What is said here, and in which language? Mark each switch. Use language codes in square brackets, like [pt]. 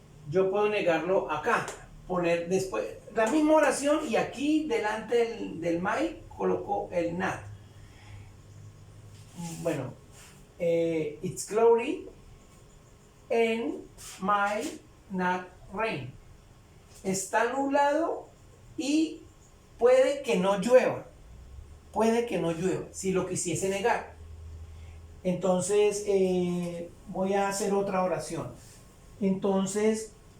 [es] Yo puedo negarlo acá, poner después la misma oración y aquí delante del my coloco el not. [en] Bueno, it's cloudy and my not rain. [es] Está nublado y puede que no llueva. Puede que no llueva, si lo quisiese negar. Entonces voy a hacer otra oración. Entonces,